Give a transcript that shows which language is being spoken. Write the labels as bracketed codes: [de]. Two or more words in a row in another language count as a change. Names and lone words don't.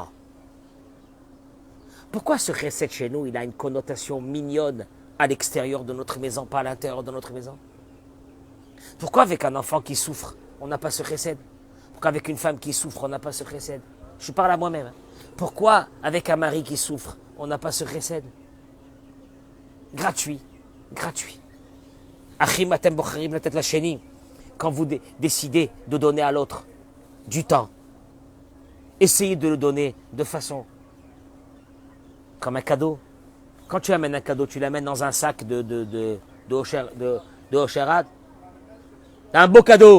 [fr] Pourquoi ce chesed chez nous, il a une connotation mignonne à l'extérieur de notre maison, pas à l'intérieur de notre maison? Pourquoi avec un enfant qui souffre, on n'a pas ce chesed? Pourquoi avec une femme qui souffre, on n'a pas ce chesed? Je parle à moi-même. Pourquoi avec un mari qui souffre, on n'a pas ce chesed? Gratuit, gratuit. [he] אחים אתם בוחרים לתת לשני. [fr] Quand vous décidez de donner à l'autre du temps, essayez de le donner de façon comme un cadeau. Quand tu amènes un cadeau, tu l'amènes dans un sac de Osherat. Un beau cadeau.